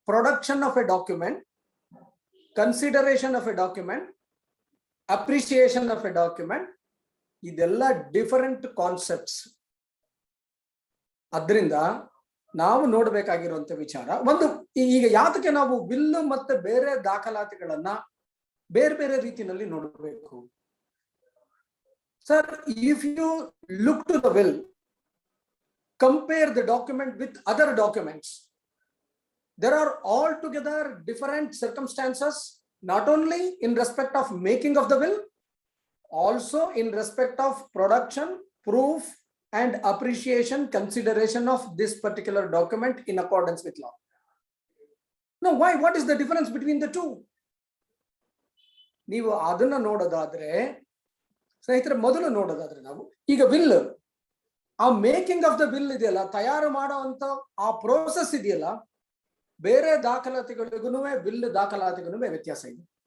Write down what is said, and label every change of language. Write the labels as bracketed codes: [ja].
[en] Production of a document, consideration of a document, appreciation of a document, ಇದೆಲ್ಲ different concepts. [kn] ಅದರಿಂದ ನಾವು ನೋಡ್ಬೇಕಾಗಿರುವಂತ ವಿಚಾರ ಒಂದು, ಈಗ ಯಾತಕ್ಕೆ ನಾವು ವಿಲ್ಲು ಮತ್ತೆ ಬೇರೆ ದಾಖಲಾತಿಗಳನ್ನ ಬೇರೆ ಬೇರೆ ರೀತಿಯಲ್ಲಿ ನೋಡಬೇಕು? [en] Sir, if you look to the will, compare the document with other documents, there are altogether different circumstances, not only in respect of making of the will, also in respect of production, proof and appreciation, consideration of this particular document in accordance with law. Now, why? What is the difference between the two? [kn] ನೀವು ಅದನ್ನ ನೋಡೋದಾದ್ರೆ ಸ್ನೇಹಿತರೆ, ಮೊದಲು ನೋಡೋದಾದ್ರೆ ನಾವು ಈಗ will, ಆ making of the will ಇದೆಯಲ್ಲ, ತಯಾರು ಮಾಡುವಂತ ಆ ಪ್ರೋಸೆಸ್ ಇದೆಯಲ್ಲ, ಬೇರೆ ದಾಖಲಾತಿಗಳಿಗೂ ವಿಲ್ ದಾಖಲಾತಿಗೂ ವ್ಯತ್ಯಾಸ ಇದೆ.